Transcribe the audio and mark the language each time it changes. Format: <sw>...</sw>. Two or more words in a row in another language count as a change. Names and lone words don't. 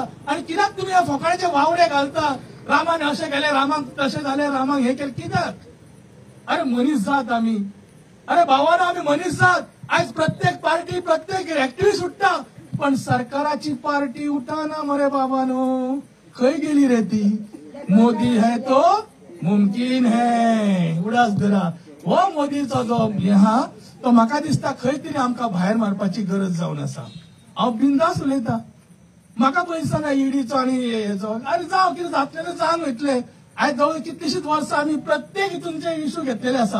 <kok>आणि कित्याक तुम्ही ह्या फोकाळ्याचे वावडे घालता? रामाने अशें केलें, रामाक तशें जालें, रामाक हे केलें, कित्याक? अरे मनीस जात आमी. अरे भावानो, आमी मनीस जात. आयज प्रत्येक पार्टी, प्रत्येक एक्टिव्हिस्ट उठता, पण सरकाराची पार्टी उठाना मरे बाबानो. खंय गेली रे ती?</kok> <hi>मोदी है तो मुमकिन है.</hi> <kok>उडास धरा. हो मोदीचो जो हे हा तो म्हाका दिसता खंय तरी आमकां भायर मारपाची गरज जावन आसा. हांव बिंदास उलयता. म्हाका पळय दिसना ईडीचो आणि हेचो. अरे जावं कितें जातलें जावन वयतलें. आयज जवळ कितलीशींच वर्सां आमी प्रत्येक हितूनचे इश्यू घेतलेले आसा.</kok>